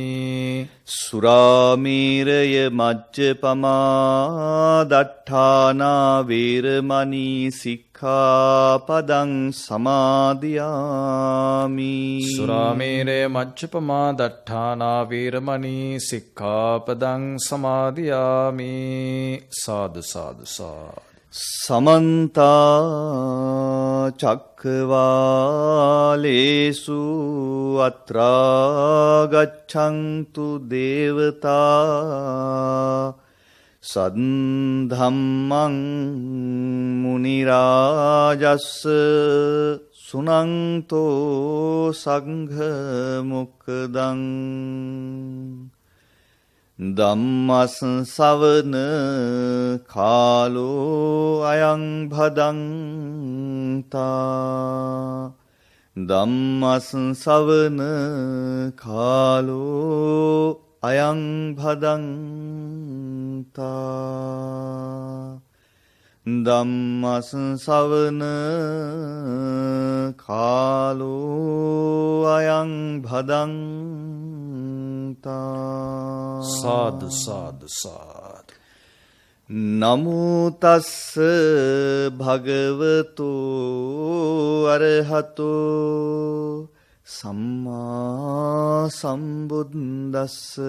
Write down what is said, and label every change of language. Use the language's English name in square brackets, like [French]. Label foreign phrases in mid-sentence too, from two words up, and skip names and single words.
[Pali] සුරාමේරය මජ්ජපමා දට්ඨානා වේරමණී සික්ඛාපදං සමාදියාමි. සුරාමේරය මජ්ජපමා දට්ඨානා වේරමණී සික්ඛාපදං සමාදියාමි. සාදු සාදු සාදු. समन्ता चक्रवालेषु अत्रा गच्छन्तु देवता सद्धम्मं मुनिराजस्स सुनन्तो संघमुक्तं ධම්මස්සවන කාලෝ අයං භදන්තා ධම්මස්සවන කාලෝ අයං භදන්තා ධම්මස්සවන කාලෝ අයං භදන්තා සාදු සාදු සාදු. නමෝ තස්ස භගවතු අරහතෝ සම්මා සම්බුද්දස්ස